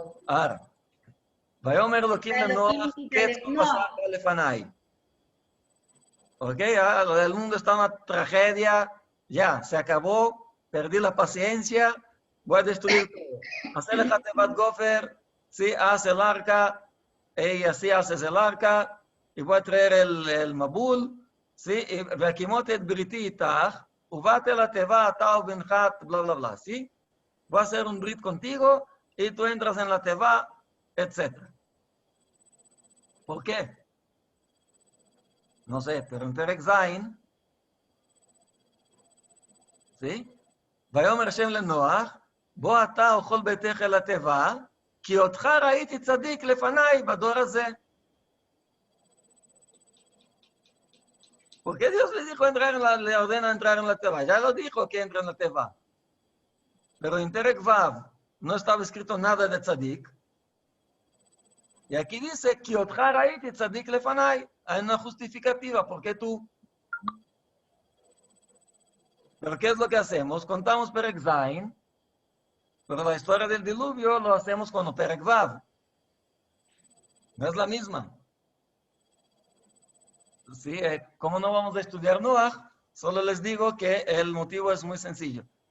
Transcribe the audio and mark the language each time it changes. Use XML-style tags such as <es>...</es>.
<es>ahora,</es> <he>ויאמר אלוקים לנוח, קץ כל בשר לפניי.</he> <es>Ok, el mundo está en una tragedia, ya, se acabó, perdí la paciencia, voy a destruir todo. Hacer Tevat Gofer, sí, haz el arca, y así haces el arca, y voy a traer el Mabul, sí, y</es> <he>והקימות את בריתי איתך, ובאת אל התיבה אתה ובנך,</he> <es>bla, bla, bla, sí. Voy a hacer un brit contigo, y tú entras en la teva, etc. ¿Por qué? No sé, pero en</es> <he>פרק ז',</he> <es>¿sí?</es> <he>ויאמר השם לנוח, בוא אתה וכל ביתך אל התיבה, כי אותך ראיתי צדיק לפניי בדור הזה.</he> <es>¿Por qué Dios le dijo le ordena entrar en la teva? Ya lo dijo que entra en la teva. Pero en Perek Vav no estaba escrito nada de tzadik. Y aquí dice,</es> <he>כי אותך ראיתי צדיק לפניי.</he> <es>Hay una justificativa. ¿Por qué tú? Pero ¿qué es lo que hacemos? Contamos Perek Zain, pero la historia del diluvio lo hacemos con Perek Vav. No es la misma. Sí, ¿cómo no vamos a estudiar Noach? Solo les digo que el motivo es muy sencillo.</es>